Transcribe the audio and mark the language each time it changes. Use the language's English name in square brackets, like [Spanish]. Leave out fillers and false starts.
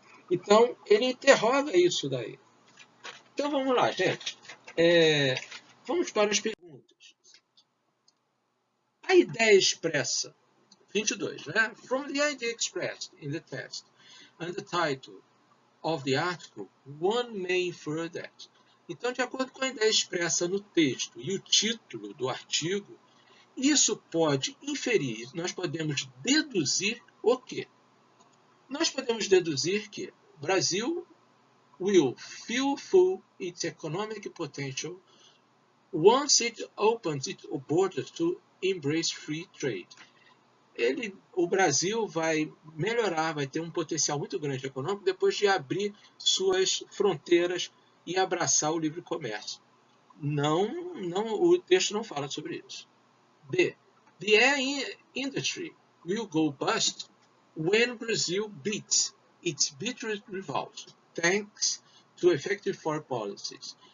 [Portuguese] Então, ele interroga isso daí. Então, vamos lá, gente. Vamos para as perguntas. A ideia expressa, 22, né? [English] From the idea expressed in the text and the title of the article, one may infer that. [Portuguese] Então, de acordo com a ideia expressa no texto e o título do artigo, isso pode inferir, nós podemos deduzir o quê? Nós podemos deduzir que o Brasil [English] will fulfill its economic potential once it opens its borders to embrace free trade. [Portuguese] O Brasil vai melhorar, vai ter um potencial muito grande econômico depois de abrir suas fronteiras e abraçar o livre comércio. O texto não fala sobre isso. B. [English] The air industry will go bust when Brazil beats its bitter rivals, thanks to effective foreign policies.